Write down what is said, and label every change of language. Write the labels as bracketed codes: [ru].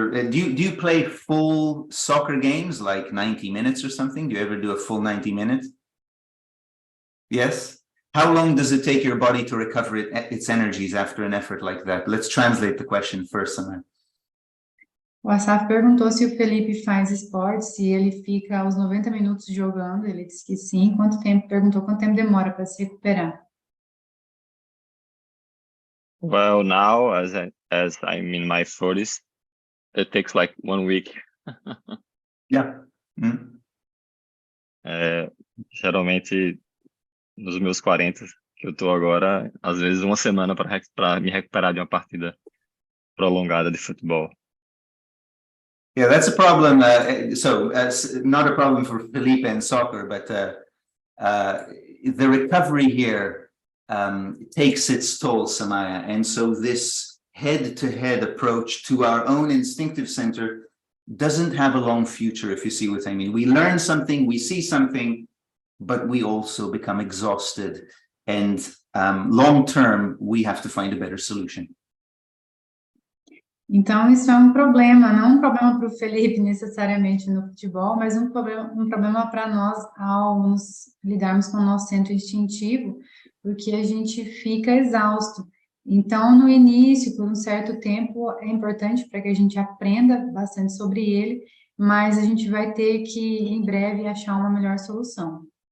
[en] Do you play full soccer games, like 90 minutes or something? Do you ever do a full 90 minutes? Yes? How long does it take your body to recover its energies after an effort like that? Let's translate the question first, Samar. [pt] O Asaf perguntou se o Felipe faz esporte, se ele fica aos 90 minutos jogando. Ele disse que sim. Perguntou quanto tempo demora para se recuperar. [en] Well, now, as I'm in my 40s, it takes like 1 week. Yeah. [pt] Geralmente, nos meus 40, que eu tô agora, às vezes uma semana para me recuperar de uma partida prolongada de futebol. [en] Yeah, that's a problem. Not a problem for Felipe and soccer, but the recovery here takes its toll, Samaya. And so this head-to-head approach to our own instinctive center doesn't have a long future, if you see what I mean. We learn something, we see something, but we also become exhausted. And long-term, we have to find a better solution. [pt] Então, isso é um problema, não um problema para o Felipe necessariamente no futebol, mas um problema para nós ao nos lidarmos com o nosso centro instintivo, porque a gente fica exausto. Então, no início, por um certo tempo, é importante para que a gente aprenda bastante sobre ele, mas a gente vai ter que, em breve, achar uma melhor solução.